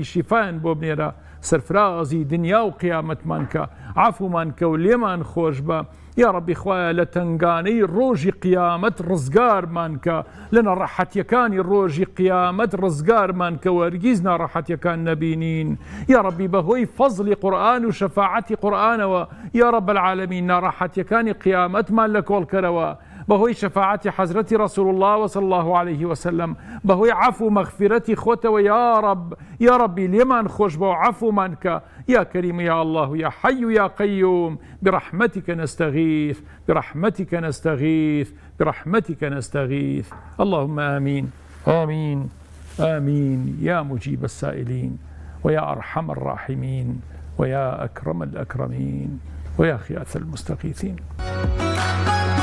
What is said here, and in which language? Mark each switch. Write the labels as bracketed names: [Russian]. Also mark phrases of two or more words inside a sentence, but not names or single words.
[Central Kurdish] شیفایان بۆ بنێرە سەرفرازی دنیا و قیامەتمان کە عەفومان کە و لێمان خۆش بە [Arabic] یا ڕەبی [Central Kurdish] خوایە لە تنگانەی ڕۆژی قیامەت ڕزگارمان کە لە نەڕەحەتیەکانی ڕۆژی قیامەت ڕزگارمان کە وەرگیز ناڕەحەتیەکان نەبینین [Arabic] یا ڕەبی [Central Kurdish] بەهۆی فەزلی قورئان و شەفاعەتی قورئانەوە یا ڕەب العالەمین ناڕەحەتیەکانی قیامەتمان لە کۆڵکەرەوە بەهۆی شەفاعەتی حەزرەتی ڕەسوول الله [Arabic] وصلی الله عليه وسلم [Central Kurdish] بەهۆی عەفو و مەغفرەتی خۆتەوە یا ڕەبی لێمان خۆش بە و عەفومان کە [Arabic] يا كريم يا الله يا حي يا قيوم برحمتك نستغيث برحمتك نستغيث برحمتك نستغيث اللهم آمين آمين آمين يا مجيب السائلين ويا أرحم الراحمين ويا أكرم الأكرمين ويا خياث المستغيثين.